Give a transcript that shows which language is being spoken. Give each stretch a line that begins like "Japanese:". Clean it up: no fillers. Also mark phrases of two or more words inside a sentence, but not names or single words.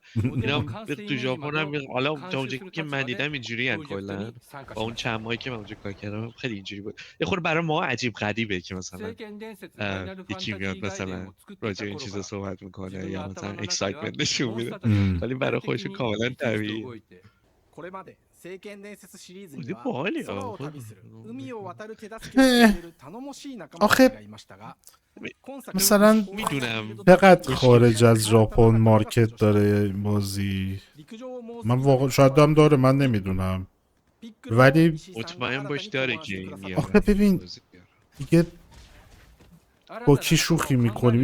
Persian: اینا تو ژاپن هم حالا تا اونجایی که من دیدم اینجوری ان کلا. با اون چند ماهی که من اونجا کار کردم خیلی اینجوری بود. یه خورده برای ما عجیب غریبه که مثلا یکی میاد مثلا راجع این چیزا صحبت میکنه یا مثلا اکسایتمنت نشون میده، ولی برای خودش کاملا طبیعیه.
Japanese: これまで聖剣伝説シリーズには
Persian: باحاله
Japanese: 空を旅する海を渡る手助けをしてくれる頼もしい仲間たちがいましたが
Persian: مثلا چقدر خارج از ژاپن مارکت داره این بازی؟ من واقعا شاید هم داره من نمیدونم، ولی مطمئن باش داره که آخه ببین دیگه با کی شوخی میکنیم؟